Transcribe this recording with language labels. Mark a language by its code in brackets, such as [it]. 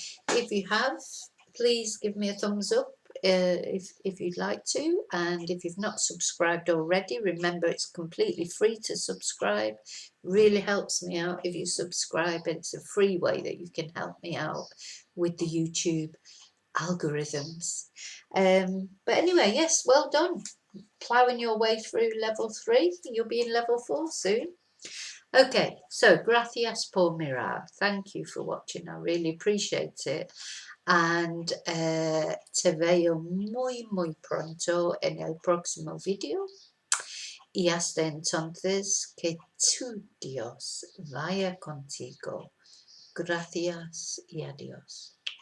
[en] If you have, please give me a thumbs up if you'd like to, and if you've not subscribed already, remember it's completely free to subscribe. Really helps me out if you subscribe, and it's a free way that you can help me out with the YouTube algorithms. But anyway, yes, well done, ploughing your way through level 3. You'll be in level 4 soon. Okay, so [es] gracias por mirar. [en] Thank you for watching. I really appreciate it. And [es] te veo muy pronto en el próximo video. Y hasta entonces, que tu Dios vaya contigo. Gracias y adiós.